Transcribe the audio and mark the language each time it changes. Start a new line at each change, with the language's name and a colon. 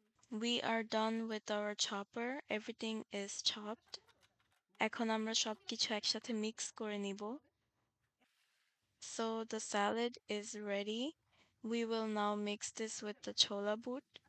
English: We are done with our chopper. Everything is chopped.
Bangla: এখন আমরা সবকিছু একসাথে মিক্স করে নিব।
English: So the salad is ready. We will now mix this with the chola boot.